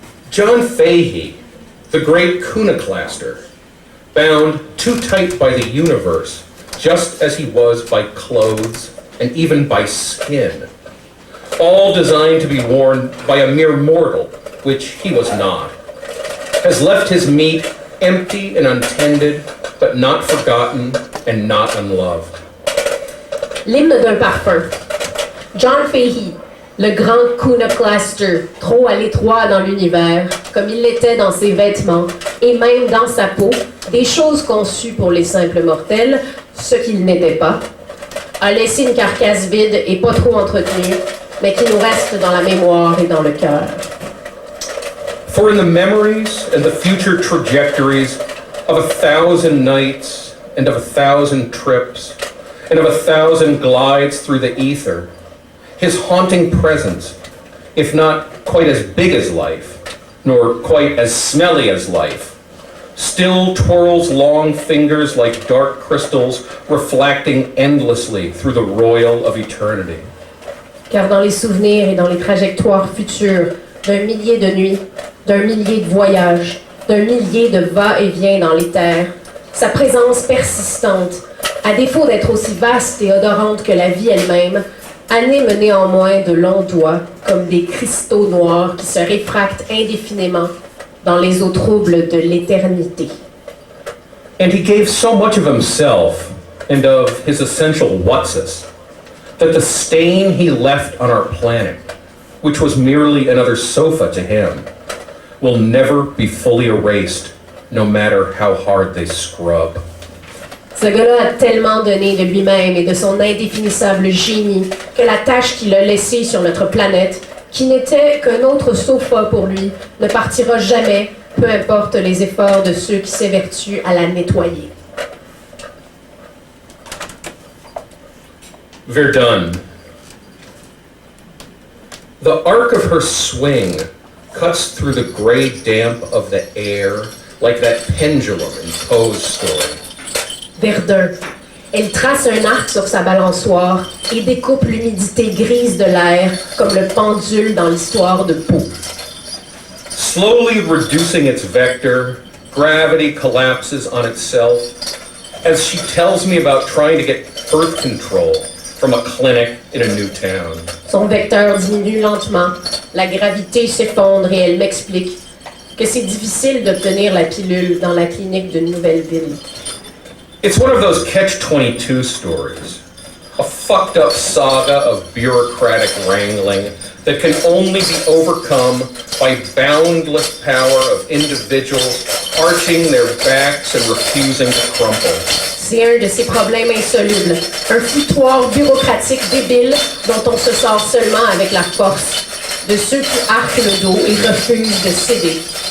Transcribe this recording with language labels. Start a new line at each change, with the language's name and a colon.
English: John Fahey, the great Kunaclaster, bound too tight by the universe, just as he was by clothes and even by skin, all designed to be worn by a mere mortal, which he was not, has left his meat empty and untended, but not forgotten and not unloved.
French: L'hymne d'un parfum. John Fahey, le grand Kunaclaster, trop à l'étroit dans l'univers, comme il l'était dans ses vêtements, et même dans sa peau, des choses conçues pour les simples mortels, ce qu'il n'était pas, a laissé une carcasse vide et pas trop entretenue, mais qui nous reste dans la mémoire et dans le cœur.
English: For in the memories and the future trajectories of 1,000 nights and of 1,000 trips and of 1,000 glides through the ether, his haunting presence, if not quite as big as life, nor quite as smelly as life, still twirls long fingers like dark crystals reflecting endlessly through the royal of eternity.
French: Car dans les souvenirs et dans les trajectoires futures d'un millier de nuits, d'un millier de voyages, d'un millier de va-et-vient dans les terres, sa présence persistante, à défaut d'être aussi vaste et odorante que la vie elle-même, anime néanmoins de longs doigts comme des cristaux noirs qui se réfractent indéfiniment dans les eaux troubles de l'éternité.
English: And he gave so much of himself and of his essential what's-us that the stain he left on our planet, which was merely another sofa to him, will never be fully erased, no matter how hard they scrub.
French: Ce gars-là a tellement donné de lui-même et de son indéfinissable génie que la tâche qu'il a laissée sur notre planète, qui n'était qu'un autre sofa pour lui, ne partira jamais, peu importe les efforts de ceux qui s'évertuent à la nettoyer. Verdun.
English: The arc of her swing cuts through the gray damp of the air like that pendulum in Poe's story.
French: Verdun. Elle trace un arc sur sa balançoire et découpe l'humidité grise de l'air comme le pendule dans l'histoire de Poe.
English: Slowly reducing its vector, gravity collapses on itself as she tells me about trying to get birth control from a clinic in a new town.
French: Son vecteur diminue lentement, la gravité s'effondre et elle m'explique que c'est difficile d'obtenir la pilule dans la clinique d'une nouvelle ville.
English: It's one of those catch-22 stories, a fucked up saga of bureaucratic wrangling that can only be overcome by boundless power of individuals arching their backs and refusing to crumple.
French: C'est un de ces problèmes insolubles, un foutoir bureaucratique débile dont on se sort seulement avec la force de ceux qui arquent le dos et refusent de céder.